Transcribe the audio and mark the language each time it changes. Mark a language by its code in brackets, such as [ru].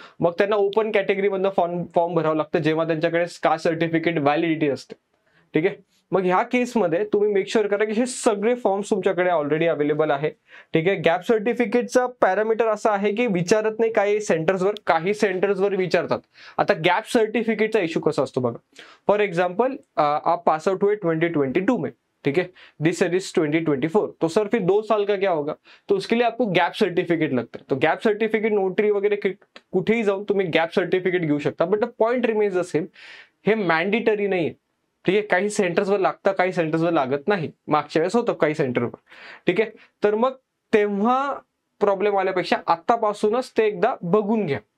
[mr] मग त्यांना open कॅटेगरीमधनं form भरावं लागतं जेव्हा त्यांच्याकडे कास्ट सर्टिफिकेट व्हॅलिडिटी असते. ठीक आहे, मग ह्या केसमध्ये तुम्ही मेक शुअर करा की हे सगळे फॉर्म्स तुमच्याकडे ऑलरेडी अवेलेबल आहे. ठीक आहे, गॅप सर्टिफिकेटचा पॅरामीटर असा आहे की विचारत नाही काही सेंटर्सवर विचारतात. आता गॅप सर्टिफिकेटचा इश्यू कसा असतो बघा. [hi] फॉर एग्जाम्पल, आप पास आउट हुए 2022 में, ठीक है, [en] this year is 2024, [hi] तो सर फिर 2 साल का क्या होगा, तो उसके लिए आपको गैप सर्टिफिकेट लगता है. [mr] तो गैप सर्टिफिकेट नोटरी वगैरे कुठेही जाऊन तुम्ही गॅप सर्टिफिकेट घेऊ शकता. [en] but the point remains the same, [mr] हे मॅन्डेटरी नाही आहे. ठीक आहे, काही सेंटर्सवर लागतं, काही सेंटर्सवर लागत नाही. मागच्या वेळेस होतं काही सेंटरवर. ठीक आहे, तर मग तेव्हा प्रॉब्लेम आल्यापेक्षा आतापासूनच ते एकदा बघून घ्या.